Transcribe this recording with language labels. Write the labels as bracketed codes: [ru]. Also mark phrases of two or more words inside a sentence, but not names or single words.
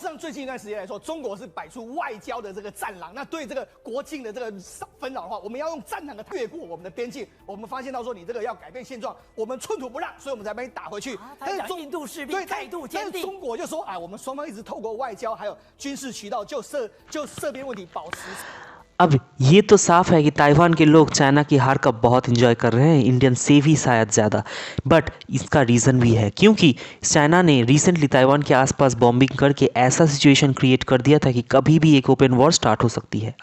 [zh] 像最近一段时间来说，中国是摆出外交的这个战狼，那对这个国境的这个纷扰的话，我们要用战狼的越过我们的边境。我们发现到说你这个要改变现状，我们寸土不让，所以我们才把你打回去。但是印度士兵态度坚定，但是中国就说啊，我们双方一直透过外交还有军事渠道就涉边问题保持。 [hi] अब ये तो साफ है कि ताइवान के लोग चाइना की हार का बहुत एंजॉय कर रहे हैं, इंडियन से भी शायद ज़्यादा। बट इसका रीज़न भी है क्योंकि चाइना ने रिसेंटली ताइवान के आसपास बॉम्बिंग करके ऐसा [en] situation create [hi] कर दिया था कि कभी भी एक [en] open war start [hi] हो सकती है।